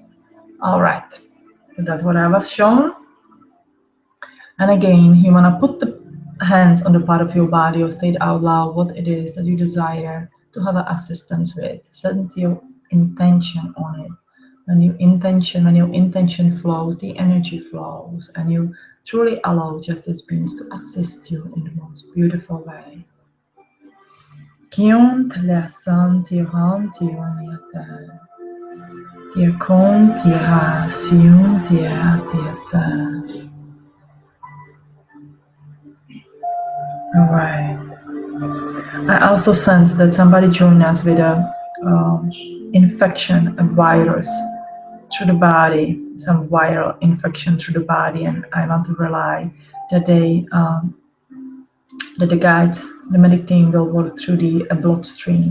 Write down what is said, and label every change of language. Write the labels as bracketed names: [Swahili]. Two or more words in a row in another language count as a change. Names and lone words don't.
[English] Alright, that's what I was shown. And again, you want to put the hands on the part of your body or state out loud what it is that you desire to have assistance with. Set your intention on it. When your intention flows, the energy flows, and you truly allow justice beings to assist you in the most beautiful way. Kion telesan tihan tioniata. Tiakon tiha siun tiha tiasa. Alright. I also sense that somebody joined us with a infection, a virus through the body, some viral infection through the body, and I want to rely that that the guides, the medic team will work through the bloodstream.